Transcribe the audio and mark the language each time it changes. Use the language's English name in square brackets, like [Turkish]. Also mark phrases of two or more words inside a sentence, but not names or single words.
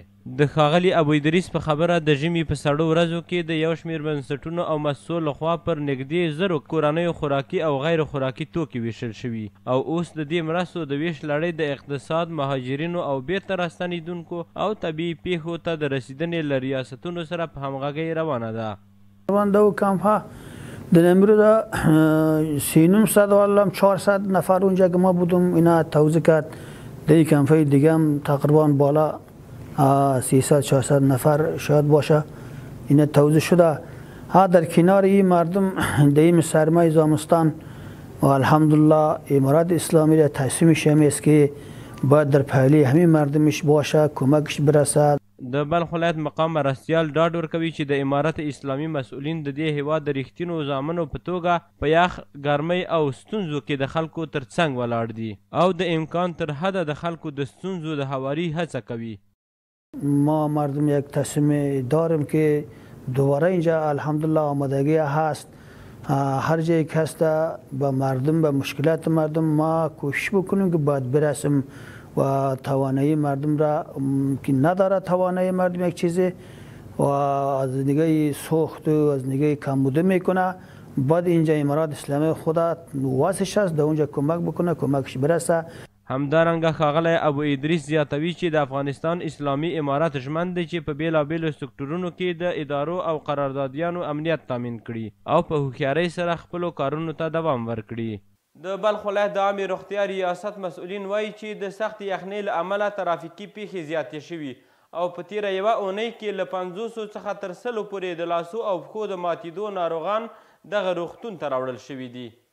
[Pashto] د ښاغلي ابو ادریس په خبره د ژمي په سړو ورځو کې د یو شمېر بنسټونو او مؤسسو لخوا پر نږدې زرو کورنیو خوراکي او غیر خوراکي توکي ویشل شوي او اوس د دې مرستو د ویش لړۍ د اقتصاد، مهاجرینو او بیرته راستنېدونکو او طبیعي پیښو ته د رسیدنې له ریاستونو سره په همغږۍ روانه ده. [Persian] روانده کمپ در امروز 400 نفر اونجا که ما بودم اینا توزیع کرد. در این کمپ دیگه هم تقریبا بالا 300-400 نفر شاید باشه اینا توزیع شده. ها در کنار این مردم در این سرمای زمستان و الحمدلله امارات اسلامی را تصمیمش همین است که باید در پهلی همین مردمش باشه، کمکش برسد. [Pashto] د بلخ ولایت مقام مرستیال ډاډ ورکوي چې د امارت اسلامي مسؤلین د دې هیواد د رښتینو زامنو په توګه په یخ، ګرمۍ او ستونزو کې د خلکو تر څنګ ولاړ دي او د امکان تر حده د خلکو د ستونزو د هواري هڅه کوي. [Persian] ما مردم یک تصمیم داریم که دوباره اینجا الحمدلله آمادگی هست. هر جایی که هست به مردم، به مشکلات مردم ما کوشش بکنیم که باید برسیم و توانایی مردم را که نداره. توانایی مردم یک چیزی و از نگاه سوخت و از نگاه کمبوده میکنه. باید اینجا امارات اسلامی خدا واسش هست در اونجا کمک بکنه، کمکش برسه. [Pashto] همدارنګه ښاغلی ابو ادریس زیاتوي چې د افغانستان اسلامي امارت ژمن دی چې په بیلابیلو سکتورونو کې د ادارو او قراردادیانو امنیت تامین کړي او په هوښیارۍ سره خپلو کارونو ته دوام ورکړي. د بلخ ولایت د عامې روغتیا ریاست مسؤلین وایي چې د سختې یخنۍ له امله ترافیکي پیښې زیاتې شوي او په تیره یوه اونۍ کې له 500 څخه تر 100 پورې د لاسو او پښو د ماتېدو ناروغان دغه روغتون ته راوړل شوي دي.